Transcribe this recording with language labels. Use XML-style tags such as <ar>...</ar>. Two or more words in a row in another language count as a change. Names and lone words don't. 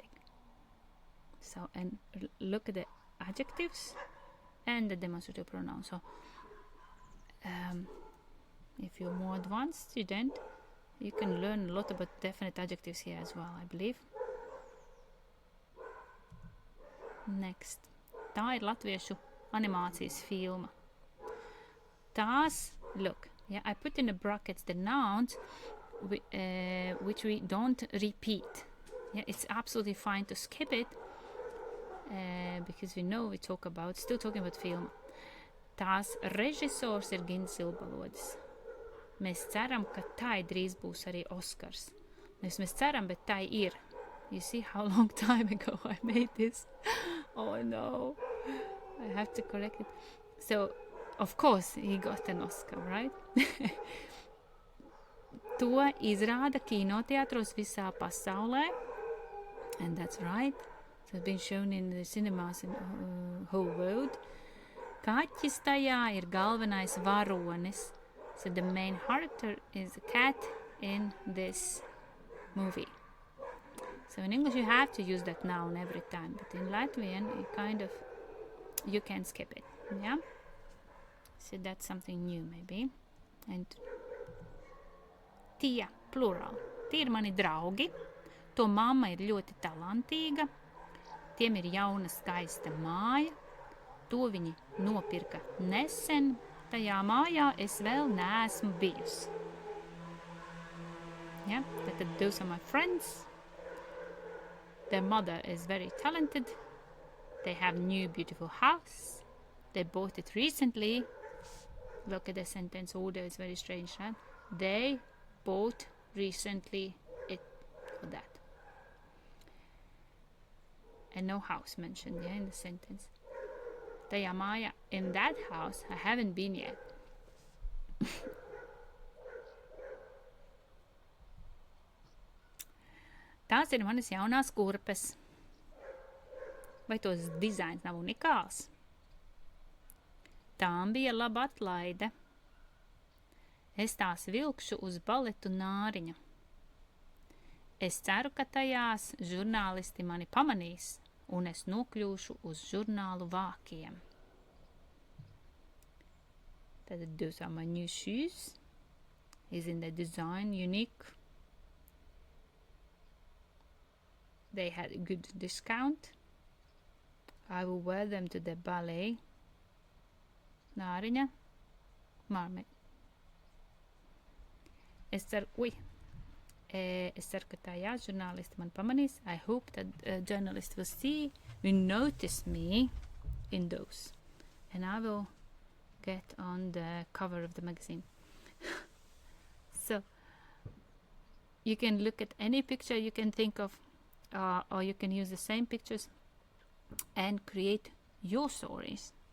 <en>So, and look at the adjectives and the demonstrative pronoun. So, if you're more advanced student, you can learn a lot about definite adjectives here as well, I believe. Next.</en> <lv>Tā ir Latviešu animācijas filma. Tās,</lv> <en>look, yeah, I put in the brackets the nouns which we don't repeat. Yeah, it's absolutely fine to skip it because we know still talking about film.</en> <lv>Tās režisors ir Gins Ilbalodis. Mēs ceram, ka tai drīz būs arī Oskars. Mēs ceram, bet tai ir.</lv> <en>You see how long time ago I made this? Oh no, I have to correct it. So, of course, he got an Oscar, right?</en> <lv>To izrāda kinoteātros visā pasaulē.</lv> <en>And that's right. So it's been shown in the cinemas in whole world.</en> <lv>Kaķis tajā ir galvenais varonis.</lv> <en>So the main character is a cat in this movie. So in English you have to use that noun every time, but in Latvian you can skip it, yeah? So that's something new maybe. And tie, plural.</en> <lv>Tie ir mani draugi. To mamma ir ļoti talantīga. Tiem ir jauna skaista māja. To viņi nopirka nesen. Tajā mājā es vēl neesmu bijusi.</lv> <en>Yeah, those are my friends. Their mother is very talented. They have new beautiful house. They bought it recently. Look at the sentence order, it's very strange, right? They bought recently it for that. And no house mentioned, yeah, in the sentence.</en> <lv>Tajā mājā,</lv> <en>in that house, I haven't been yet.</en> <lv>Tās ir manas jaunās kurpes. Vai tos dizains nav unikāls? Tām bija laba atlaide. Es tās vilkšu uz baletu Nāriņa. Es ceru, ka tajās žurnālisti mani pamanīs, un es nokļūšu uz žurnālu vākiem.</lv> <en>Tad those are my new shoes. Isn't the design unique? They had a good discount. I will wear them to the ballet. Nāriņa. Marmit.</en> <lv>Es ceru, ka tajā žurnālisti man pamanīs.</lv> <en>I hope that journalists will notice me in those. And I will get on the cover of the magazine. So, you can look at any picture you can think of, or you can use the same pictures and create your stories.</en>